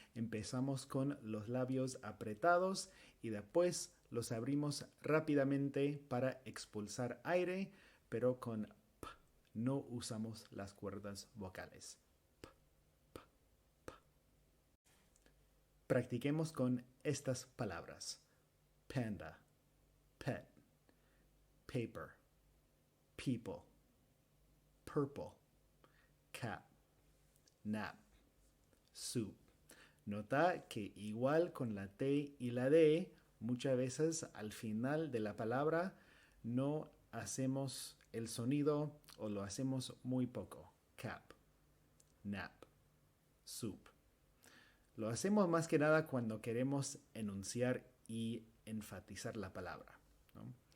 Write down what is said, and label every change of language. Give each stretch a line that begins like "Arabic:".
Spanish: Empezamos con los labios apretados y después los abrimos rápidamente para expulsar aire, pero con p. No usamos las cuerdas vocales. Practiquemos con estas palabras.
English: Panda, pet, paper, people, purple, cat, nap, soup.
Spanish: Nota que igual con la T y la D, muchas veces al final de la palabra no hacemos el sonido o lo hacemos muy poco.
English: Cap, nap, soup.
Spanish: Lo hacemos más que nada cuando queremos enunciar y enfatizar la palabra, ¿no?